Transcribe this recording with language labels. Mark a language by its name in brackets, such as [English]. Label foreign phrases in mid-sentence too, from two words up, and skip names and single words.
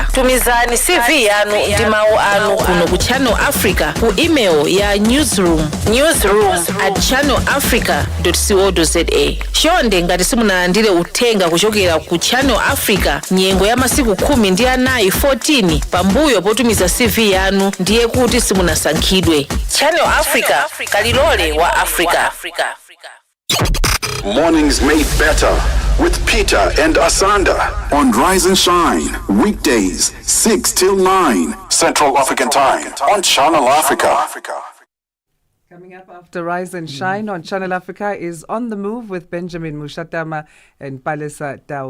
[Nyanja] Tumizani CV yanu ndi mawu anu kuno ku Channel Africa ku email ya newsroom@channelafrica.co.za. Chonde ngati simunalandire uthenga kuchokera ku Channel Africa nyengo ya masiku 14 pambuyo potumiza CV yanu ndiye kuti simunasankhidwe. Channel Africa, kalilole wa Africa. [English] Mornings made better with Peter and Asanda on Rise and Shine. Weekdays, 6 till 9 Central African Time on Channel Africa. Coming up after Rise and Shine on Channel Africa is On the Move with Benjamin Mushatama and Palesa Tao.